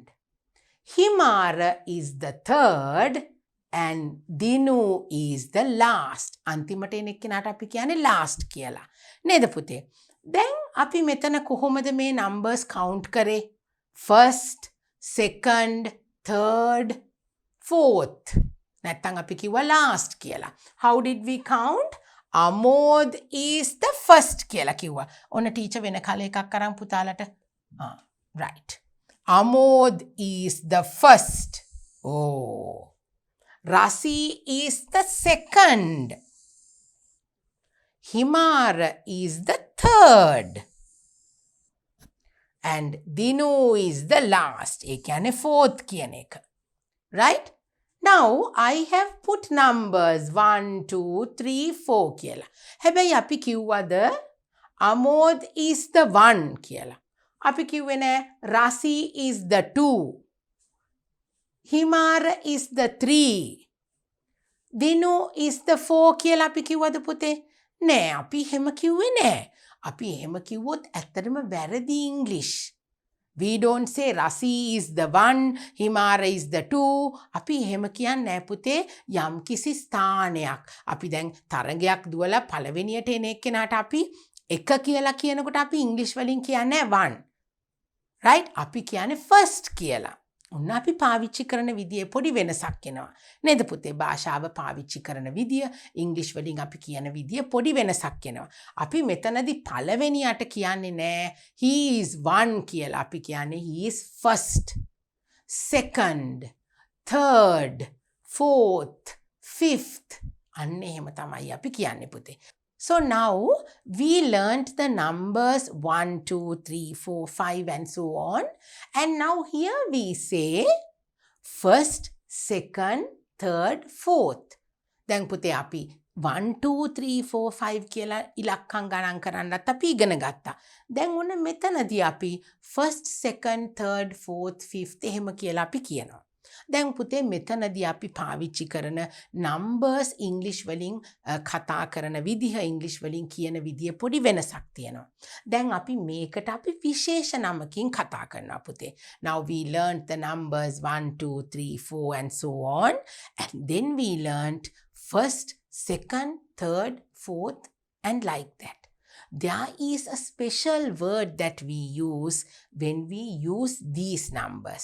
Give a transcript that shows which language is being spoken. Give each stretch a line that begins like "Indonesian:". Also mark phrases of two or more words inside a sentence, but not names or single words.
English: Himara is the third and Dinu is the last.
Sinhala: අන්තිමට එන එක්කෙනාට අපි කියන්නේ last කියලා. නේද පුතේ? දැන් අපි මෙතන කොහොමද මේ numbers count කරේ?
English: first, second, third, fourth.
Sinhala: නැත්තම් අපි කිව්වා last කියලා.
English: How did we count? Amod is the first කියලා කිව්වා.
Sinhala: ඔන්න ටීචර් වෙන කල එකක් අරන් පුතාලට.
English: Right. Amod is the first. Oh. Rasi is the second. Himara is the third. And Dinu is the last.
Sinhala: ඒ කියන්නේ fourth කියන එක.
English: Right? Now, I have put numbers 1, 2, 3, 4 කියලා.
Sinhala: හැබැයි අපි කිව්වද
English: Amod is the 1
Sinhala: කියලා. අපි කිව්වේ නෑ
English: Rasi is the 2. Himara is the 3. Dinu is the 4
Sinhala: කියලා අපි කිව්වද පුතේ? නෑ අපි එහෙම කිව්වේ නෑ. අපි එහෙම කිව්වොත් ඇත්තටම වැරදි English.
English: We don't say Rasi is the 1, Himara is the 2.
Sinhala: අපි එහෙම කියන්නේ නෑ පුතේ යම් කිසි ස්ථානයක්. අපි දැන් තරගයක් දුවලා පළවෙනියට එන එක්කෙනාට අපි එක කියලා කියනකොට අපි ඉංග්‍රීසි වලින් කියන්නේ 1. right? අපි කියන්නේ first කියලා. ඔන්න අපි පාවිච්චි කරන විදිය පොඩි වෙනසක් එනවා. නේද පුතේ? භාෂාව පාවිච්චි කරන විදිය, ඉංග්‍රීසි වලින් අපි කියන විදිය පොඩි වෙනසක් එනවා. අපි මෙතනදී පළවෙනියට කියන්නේ නෑ
English: he is 1
Sinhala: කියලා. අපි කියන්නේ
English: he is first, second, third, fourth, fifth.
Sinhala: අන්න එහෙම තමයි අපි කියන්නේ පුතේ.
English: So now we learnt the numbers 1, 2, 3, 4, 5 and so on. And now here we say first, second, third, fourth.
Sinhala: දැන් පුතේ අපි 1, 2, 3, 4, 5 කියලා ඉලක්කම් ගණන් කරන්නත් අපි ඉගෙන ගත්තා. දැන් ඔන්න මෙතනදී අපි
English: first, second, third, fourth, fifth
Sinhala: එහෙම කියලා අපි කියනවා. දැන් පුතේ මෙතනදී අපි පාවිච්චි කරන
English: numbers English
Sinhala: වලින් කතා කරන විදිහ English වලින් කියන විදිය පොඩි වෙනසක් තියෙනවා. දැන් අපි මේකට අපි විශේෂ නමකින් කතා කරනවා පුතේ.
English: Now we learned the numbers 1, 2, 3, 4 and so on. And then we learned first, second, third, fourth and like that. There is a special word that we use when we use these numbers.